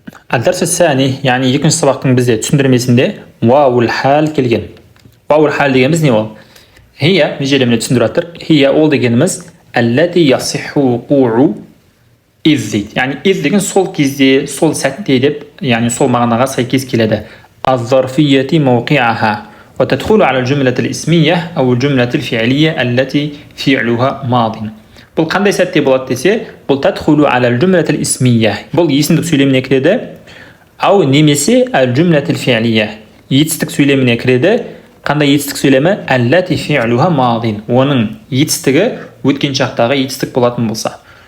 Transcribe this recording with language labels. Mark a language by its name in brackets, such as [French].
[Arabic] Ад-дарс ас-сани, [Kazakh] яғни екінші сабақтың бізде түсіндірмесінде ваул хал келген. Ваул хал дегеніміз не ол? Хия, межелеміне түсіндіріп жатыр. Хия ол дегеніміз [Arabic] аллати ясиху қу'у из [Kazakh] дейді. Яғни из деген сол кезде, сол сәтте деп, яғни сол мағынаға сәйкес келеді. [Arabic] Az-зарфияти мауқи'аха. وتدخل على الجملة الاسمية أو الجملة الفعلية التي فعلها ماض. [Kazakh] Бұл қандай сәтте болады десе, бұл [Arabic] تدخل على الجملة الاسمية. [Kazakh] Бұл есімдік сөйлеміне кіреді, ау немесе [Arabic] الجملة الفعلية. [Kazakh] Етістік сөйлеміне кіреді. Қандай етістік сөйлемі? [Arabic] التي فعلها ماض. [Kazakh] Оның етістігі өткен шақтағы етістік болатын болса.